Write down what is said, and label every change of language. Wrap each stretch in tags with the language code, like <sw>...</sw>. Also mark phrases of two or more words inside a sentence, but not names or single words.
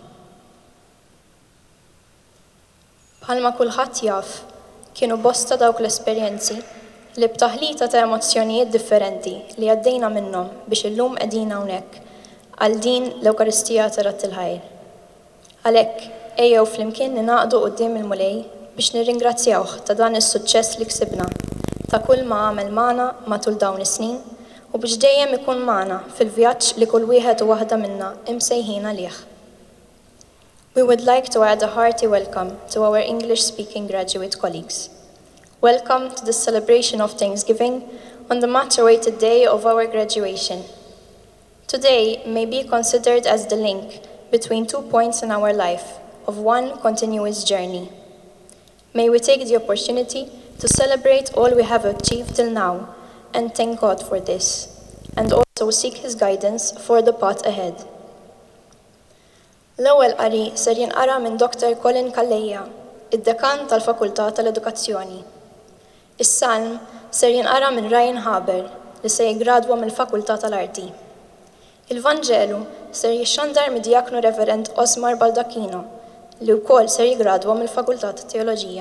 <mt>Bħalma kulħadd jaf, kienu bosta dawk l-esperjenzi li b'taħlita ta' emozzjonijiet differenti li għaddejna minnhom biex illum qegħdin hawnhekk għal din l-Ewkaristija ta' radd il-ħajr. Għalhekk ejjew flimkien ninaqdu quddiem il-mulej biex nirringrazzjawh ta' dan is-suċċess li ksibna, ta' kull ma għamel magħna matul dawn is-snin u biex dejjem ikun magħna fil-vjaġġ li kull wieħed u waħda minna imsejħin għalih.</mt> <en>We would like to add a hearty welcome to our English-speaking graduate colleagues. Welcome to the celebration of Thanksgiving on the much-awaited day of our graduation. Today may be considered as the link between 2 points in our life of one continuous journey. May we take the opportunity to celebrate all we have achieved till now and thank God for this, and also seek His guidance for the path ahead.</en> <mt>L-ewwel qari ser jinqara minn Dr. Colin Kalleja, id-dekan tal-Fakultà tal-Edukazzjoni. Is-salm ser jinqara minn Ryan Haber li se jiggradwa mill-Fakultà tal-Arti. Il-Vanġelu ser jixxandar mid-Djaknu Reverend Osmar Baldacchino li wkoll ser jiggradwa mill-Fakultà tat-Teoloġija.</mt>